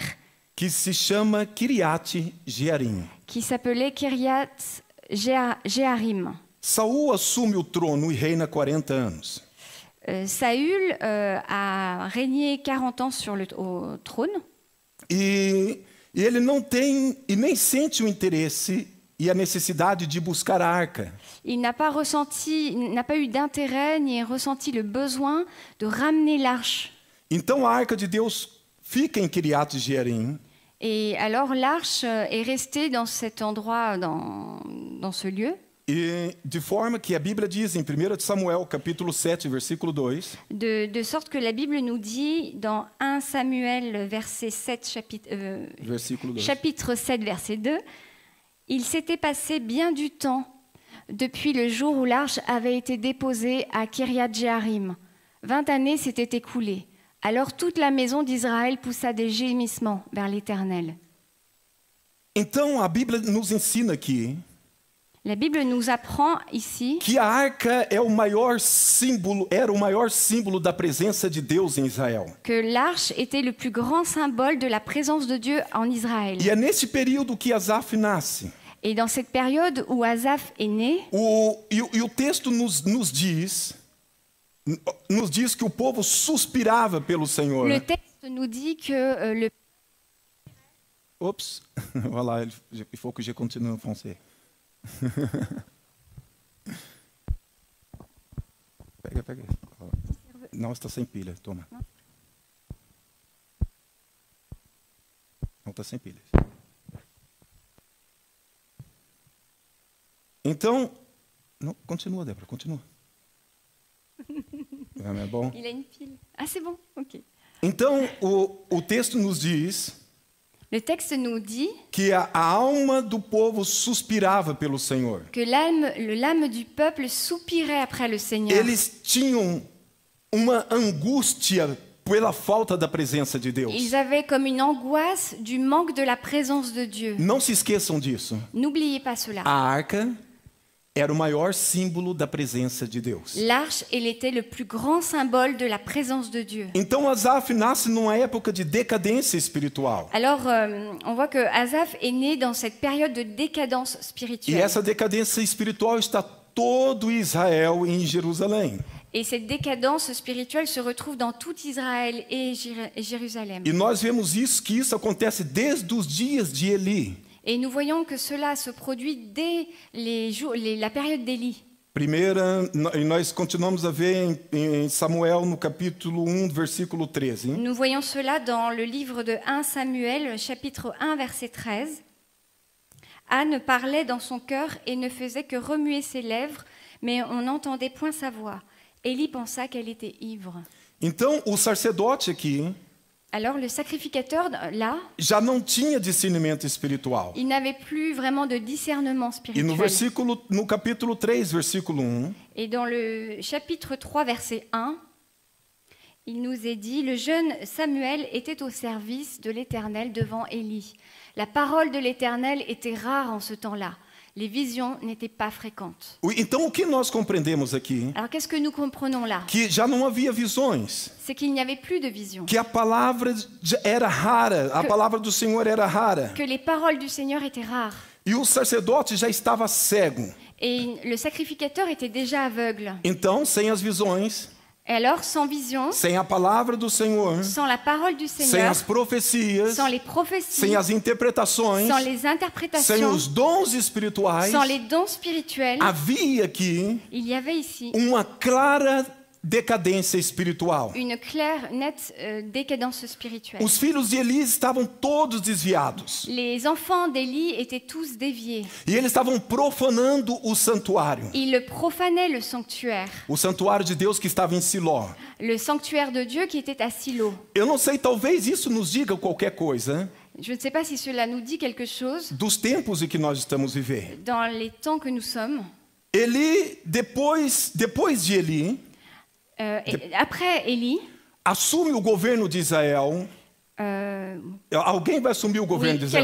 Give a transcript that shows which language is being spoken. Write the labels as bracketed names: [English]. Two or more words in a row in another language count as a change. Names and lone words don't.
[Portuguese] Que se chama Kiriat Jearim. [French] qui s'appelait Kiriath Jearim. [Portuguese] Saul assume o trono e reina 40 anos. [French] Saül a régné 40 ans au trône. [Portuguese] E ele não tem e nem sente o interesse e a necessidade de buscar a arca. [French] Il n'a pas eu d'intérêt ni ressenti le besoin de ramener l'arche. [Portuguese] Então a arca de Deus fica em Kiriat Jearim. [French] Et alors l'arche est restée dans cet endroit, dans ce lieu. [Portuguese] E de forma que a Bíblia diz em 1 Samuel, capítulo 7, versículo 2, [French] De sorte que la Bible nous dit dans 1 Samuel verset 7, [Portuguese] versículo 2. [French] chapitre 7, verset 2, « Il s'était passé bien du temps depuis le jour où l'arche avait été déposée à Kiriat Jearim. 20 années s'étaient écoulées. Alors toute la maison d'Israël poussa des gémissements vers l'Éternel. » [Portuguese] Então a Bíblia nos ensina aqui [French] La Bible nous apprend ici [Portuguese] que a arca era o maior símbolo da presença de Deus em Israel. [French] que l'arche était le plus grand symbole de la présence de Dieu en Israël. [Portuguese] E é nesse período que Asaf nasce. [French] Et dans cette période où Asaph est né, [Portuguese] E o texto nos diz que o povo suspirava pelo Senhor. [French] le texte nous dit que le Oups, voilà, il faut que je continue en français. [Portuguese] Pega. Não, está sem pilha, toma. Não está sem pilha. Então, não, continua, Débora, continua. É bom? [French] il a une pile. Ah, c'est bon, ok. [Portuguese] Então, o texto nos diz [French] Le texte nous dit [Portuguese] que a alma do povo suspirava pelo Senhor. [French] que l'âme du peuple soupirait après le Seigneur. [Portuguese] Eles tinham uma angústia pela falta da presença de Deus. [French] Ils avaient comme une angoisse du manque de la présence de Dieu. [Portuguese] Não se esqueçam disso. [French] N'oubliez pas cela. [Portuguese] A arca era o maior símbolo da presença de Deus. [French] L'arche, elle était le plus grand symbole de la présence de Dieu. [Portuguese] Então Asaf nasce numa época de decadência espiritual. [French] Alors, on voit que Asaph est né dans cette période de décadence [Portuguese] E [French] spirituelle. [Portuguese] essa decadência espiritual está todo Israel em Jerusalém. [French] Et cette décadence spirituelle se retrouve dans tout Israël et Jérusalem. [Portuguese] E nós vemos que isso acontece desde os dias de Eli. [French] Et nous voyons que cela se produit dès la période d'Élie. [Portuguese] E nós continuamos a ver em Samuel, no capítulo 1, versículo 13. [French] Nous voyons cela dans le livre de 1 Samuel, chapitre 1, verset 13. Anne parlait dans son cœur et ne faisait que remuer ses lèvres, mais on n'entendait point sa voix. Élie pensa qu'elle était ivre. [Portuguese] Então, o sacerdote aqui [French] Alors le sacrificateur, là, [Portuguese] já não tinha discernimento espiritual. [French] il n'avait plus vraiment de discernement [Portuguese] E [French] spirituel. [Portuguese] no capítulo 3, versículo 1, [French] Et dans le chapitre 3, verset 1, il nous est dit « Le jeune Samuel était au service de l'Éternel devant Élie. La parole de l'Éternel était rare en ce temps-là. Les visions n'étaient pas fréquentes. » [Portuguese] então o que nós compreendemos aqui? [French] Alors qu'est-ce que nous comprenons là? [Portuguese] Que já não havia visões, [French] C'est qu'il n'y avait plus de visions. [Portuguese] que a palavra era rara, a palavra do Senhor era rara. [French] Que les paroles du Seigneur étaient rares. [Portuguese] E o sacerdote já estava cego. [French] Et le sacrificateur était déjà aveugle. [Portuguese] Então, sem as visões, [French] Et alors, sans vision, [Portuguese] sem a palavra do Senhor, [French] sans la parole du [Portuguese] sem [French] Seigneur, [Portuguese] as profecias, [French] sans les prophéties, [Portuguese] sem as interpretações, [French] sans les [Portuguese] sem [French] interprétations, [Portuguese] os dons espirituais, [French] sans les dons spirituels, [Portuguese] havia aqui [French] il y avait ici [Portuguese] uma clara decadência espiritual. [French] une claire, nette décadence spirituelle. [Portuguese] Os filhos de Eli estavam todos desviados. [French] Les enfants d'Élie étaient tous déviés. [Portuguese] E eles estavam profanando o santuário. [French] Ils profanaient le [Portuguese] O santuário de Deus que estava em Siló. [French] le sanctuaire de Dieu qui était à Silo. [Portuguese] Eu não sei, talvez isso nos diga qualquer coisa [French] Je ne sais pas si cela nous dit quelque chose [Portuguese] dos tempos em que nós estamos vivendo. [French] dans les temps que nous sommes. [Portuguese] Eli, depois de Eli, [French] Et après Élie, [Portuguese] assume o governo de Israel. Alguém vai assumir o governo de Israel?